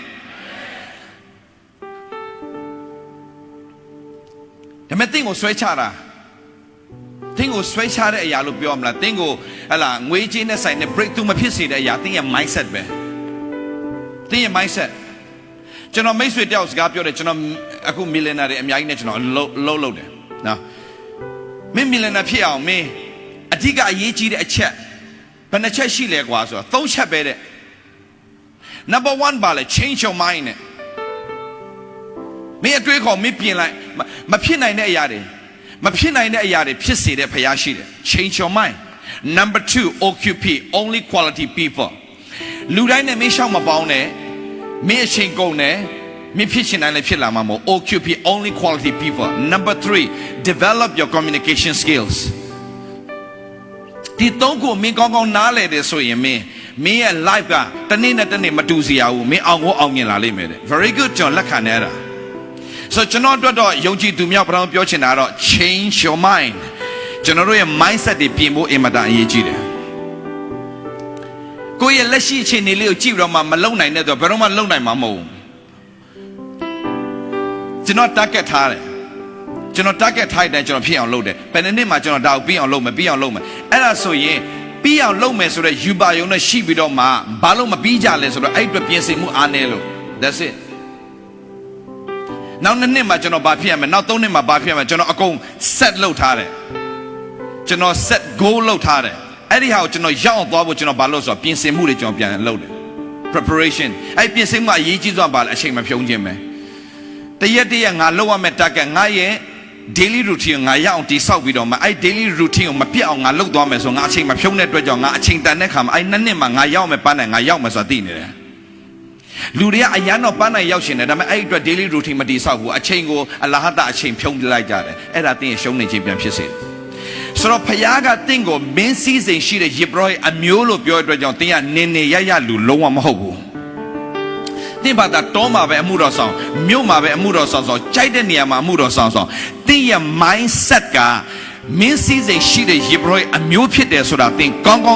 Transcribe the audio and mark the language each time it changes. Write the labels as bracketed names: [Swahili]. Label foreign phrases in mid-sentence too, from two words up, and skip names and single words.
[Burmese] ဒါမဲ့သင်ကိုဆွဲချတာသင်ကိုဆွဲချတဲ့အရာလို့ပြောမလားသင်ကိုဟလာငွေကြေးနဲ့ဆိုင်တဲ့ breakthrough မဖြစ်စေတဲ့အရာသင်ရဲ့ mindset ပဲသင်ရဲ့ mindset ကျွန်တော်မိတ်ဆွေတယောက်စကားပြောတယ်ကျွန်တော်အခု millionaire တွေအများကြီးနဲ့ကျွန်တော်လုပ် တယ်နော်မင်း millionaire ဖြစ်အောင်မင်းအဓိကအရေးကြီးတဲ့အချက်ဘယ်နှချက်ရှိလဲကွာဆိုတော့3ချက်ပဲတဲ့ number 1ပါလေ [English] change your mind [Burmese] နဲ့မင်းအတွေး ခေါ်မင်းပြင်လိုက်မဖြစ်နိုင်တဲ့အရာတွေမဖြစ်နိုင်တဲ့အရာတွေဖြစ်စေတဲ့ဖယားရှိတယ် [English] change your mind number 2 occupy only quality people [Burmese] လူတိုင်းနဲ့မင်းရှောက်မပေါင်းနဲ့မင်းအချိန်ကုန်နဲ့မင်းဖြစ်ချင်တိုင်းလည်းဖြစ်လာမှာမဟုတ် [English] occupy only quality people number 3 develop your communication skills [Burmese] ဒီ3ခုမင်းကောင်းကောင်းနားလည်တယ်ဆိုရင်မင်းမင်းရဲ့ life ကတနေ့နဲ့တနေ့မတူစီရဘူးမင်းအောင်ကိုအောင်မြင်လာလိမ့်မယ်တဲ့ [English] very good [Burmese] ကျွန်တော်လက်ခံနေတာ so ကျွန်တော်တို့တော့ယုံကြည်သူများဘာလို့ပြောချင်တာတော့ [English] change your mind [Burmese] ကျွန်တော်တို့ရဲ့ mindset တွေပြင်ဖို့အင်မတန်အရေးကြီးတယ် ကိုယ့်ရဲ့လက်ရှိအခြေအနေလေးကိုကြည့်ပြီးတော့မှမလုံနိုင်တဲ့တော့ဘယ်တော့မှလုံနိုင်မှာမဟုတ်ဘူးကျွန်တော် target ထားတယ်ကျွန်တော် target ထားတဲ့ကျွန်တော်ဖြစ်အောင်လုပ်တယ်ဘယ်နှစ်မှာကျွန်တော်ဒါကိုပြီးအောင်လုပ်မယ်ပြီးအောင်လုပ်မယ်အဲ့ဒါဆိုရင်ပြီးအောင်လုပ်မယ်ဆိုတော့ယူပါယုံနဲ့ရှိပြီးတော့မှဘာလို့မပြီးကြလဲဆိုတော့အဲ့အတွက်ပြင်ဆင်မှုအားနည်းလို့ [English] that's it [Burmese] နောက်နှစ်မှာကျွန်တော်ဘာဖြစ်ရမလဲနောက်3နှစ်မှာဘာဖြစ်ရမလဲကျွန်တော်အကုန် set လုပ်ထားတယ်ကျွန်တော် [English] set goal [Burmese] လုပ်ထားတယ်အဲ့ဒီဟာကိုကျွန်တော်ရောက်အောင်သွားဖို့ကျွန်တော်ဘာလို့ဆိုတော့ပြင်ဆင်မှုတွေကျွန်တော်ပြန်လုပ်တယ် preparation အဲ့ပြင်ဆင်မှုအရေးကြီးဆုံးပါလဲအချိန်မဖြုံးခြင်းပဲတရက်ငါလုပ်ရမယ့် target ငါရဲ့ [English] daily routine [Burmese] ငါရအောင်တိဆောက်ပြီးတော့မှအဲ့ [English] daily routine [Burmese] ကိုမပြတ်အောင်ငါလုပ်သွားမယ်ဆိုငါအချိန်မဖြုံးတဲ့အတွက်ကြောင့်ငါအချိန်တန်တဲ့ခါမှာအဲ့နှစ်မှာငါရောက်မယ်ပန်းနိုင်ငါရောက်မယ်ဆိုတာသိနေတယ်လူတွေကအရန်တော့ပန်းနိုင်ရောက်ရှင်တယ်ဒါပေမဲ့အဲ့အတွက် [English] daily routine [Burmese] မတိဆောက်ဘူးအချိန်ကိုအလဟတအချိန်ဖြုံးလိုက်ကြတယ်အဲ့ဒါတင်းရရှုံးနေ ခြင်းပြန်ဖြစ်စေတယ်ဆိုတော့ဖယားကတင့်ကိုမင်းစည်းစိမ်ရှိတဲ့ယေဘရဟိအမျိုးလို့ပြောတဲ့အတွက်ကြောင့်တင်းကနင်းနေရလူလုံးဝမဟုတ်ဘူးတင်းဘာသာတောမှာပဲအမှုတော်ဆောင် မြို့မှာပဲအမှုတော်ဆောင်ကြိုက်တဲ့နေရာမှာအမှုတော်ဆောင်တင်းရဲ့ mindset ကမင်းစည်းစိမ်ရှိတဲ့ယေဘရဟိအမျိုးဖြစ်တယ်ဆိုတာတင်းကောင်းကော